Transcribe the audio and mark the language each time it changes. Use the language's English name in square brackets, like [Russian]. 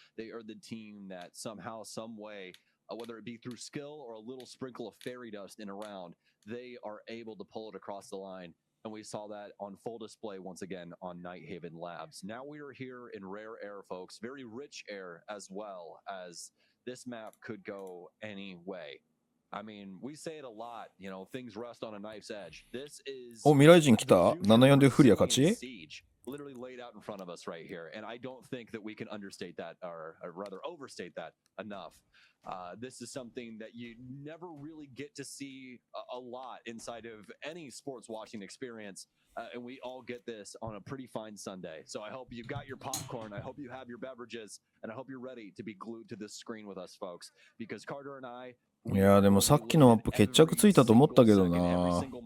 [English] They are the team that somehow, some way, whether it be through skill or a little sprinkle of fairy dust in a round, they are able to pull it across the line. And we saw that on full display once again on Nighthaven Labs. Now we are here in rare air, folks. Very rich air as well, as this map could go any way. I mean, we say it a lot, you know, things rest on a knife's edge. This is... [Japanese] お、未来人来た？ 74でフリア勝ち？ [English] literally laid out in front of us right here. And I don't think that we can understate that, or rather overstate that enough. This is something that you never really get to see a lot inside of any sports watching experience. And we all get this on a pretty fine Sunday. So I hope you got your popcorn. I hope you have your beverages. And I hope you're ready to be glued to this screen with us, folks. Because Carter and I, [Japanese] いやでもさっきのマップ決着ついたと思ったけどな。